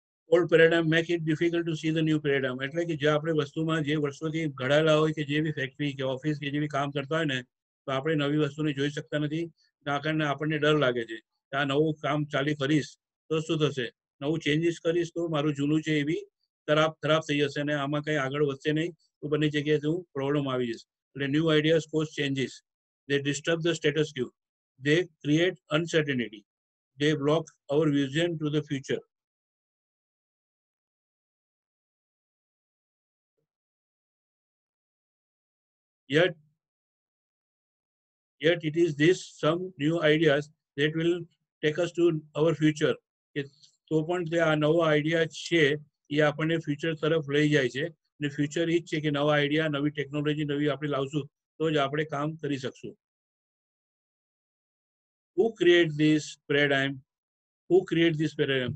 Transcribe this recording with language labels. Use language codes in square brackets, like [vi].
[en] Old paradigm make it difficult to see the new paradigm. [gu] એટલે કે જે આપણે વસ્તુમાં જે વર્ષોથી ઘડાયેલા હોય કે જે બી ફેક્ટરી કે ઓફિસ કે જે બી કામ કરતા હોય ને, તો આપણે નવી વસ્તુને જોઈ શકતા નથી. આ કારણે આપણને ડર લાગે છે કે આ નવું કામ ચાલુ કરીશ તો શું થશે, નવું ચેન્જીસ કરીશ તો મારું જૂનું છે એ બી ખરાબ થઈ જશે અને આમાં કંઈ આગળ વધશે નહીં, તો બંને જગ્યાએ હું પ્રોબ્લેમ આવી જશે. એટલે [en] New ideas cause changes, they disturb the status quo, they create uncertainty, they block our vision to the future. Yet it is this some new ideas that will take us to our future. [gu] કે તો પણ તે આ નવો idea છે એ આપણને future તરફ લઈ જાય છે અને ફ્યુચર એ જ છે કે નવા આઈડિયા, નવી ટેકનોલોજી નવી આપણે લાવશું તો જ આપણે કામ કરી શકશું. [en] Who create this paradigm? Who create this paradigm?